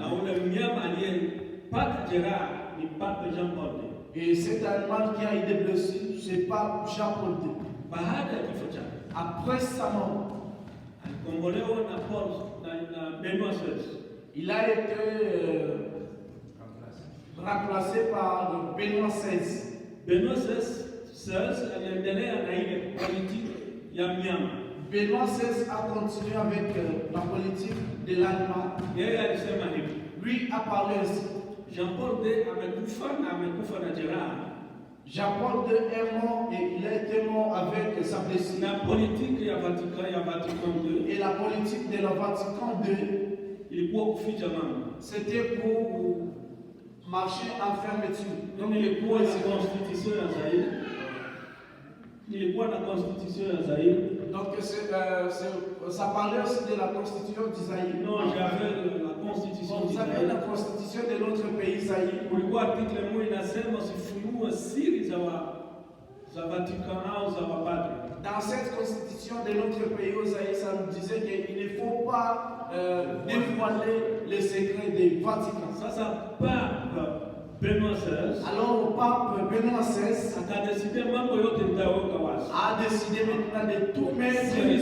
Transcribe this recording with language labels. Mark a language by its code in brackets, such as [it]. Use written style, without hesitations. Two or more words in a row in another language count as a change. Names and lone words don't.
[fr] Et cet animal qui a eu des blessures, c'est pape Jean-Paul II. Après sa mort, il a été remplacé par Benoît XVI. [sw] Benoît XVI aliendelea na ile politique ya mnyama. [fr] Benoît XVI a continué avec la politique de l'animal. [sw] Yeye alisema hivi. [fr] Lui a parlé ainsi. [sw] Jean-Paul II amekufa na jeraha. [fr] Jean-Paul II est mort et il a été mort avec sa blessure. La politique ya Vatican II. Et la politique de la Vatican II [sw] ilikuwa kuficha mambo. [fr] C'était pour marcher en fermeture. [sw] Donc ilikuwa na constitution ya Zaire. [fr] Donc ça parlait aussi de la constitution d'Isaïe. Non, j'avais la constitution d'Isaïe. Vous avez la constitution de notre pays Zaire. [sw] Kulikuwa article moja inasema sifunue siri za Vatican au za mapadri. [fr] Dans cette constitution de notre pays Zaire, ça nous disait qu'il ne faut pas dévoiler les secrets du Vatican. [sw] Sasa pape Benoît XVI. [fr] Alors le pape Benoît XVI a décidé maintenant de tout mettre.